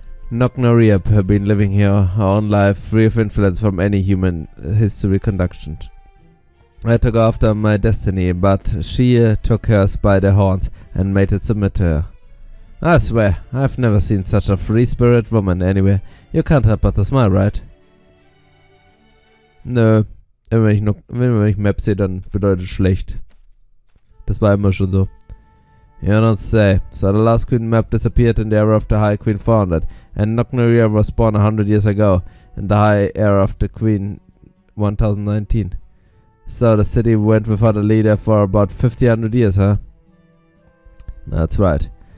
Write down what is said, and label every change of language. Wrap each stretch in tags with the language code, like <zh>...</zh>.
<en>Noknariep have been living here her own life, free of influence from any human history conduction. I took after my destiny, but she took hers by the horns and made it submit to her. I swear, I've never seen such a free-spirited woman anywhere. You can't help but to smile, right?</en> <de>Nö, wenn ich Map sehe, dann bedeutet es schlecht. Das war immer schon so.</de> <en>You don't say. So the last Queen map disappeared in the era of the High Queen 400, and Noknaria was born 100 years ago, in the High era of the Queen 1019. So the city went without a leader for about 100 years, huh? That's right.</en>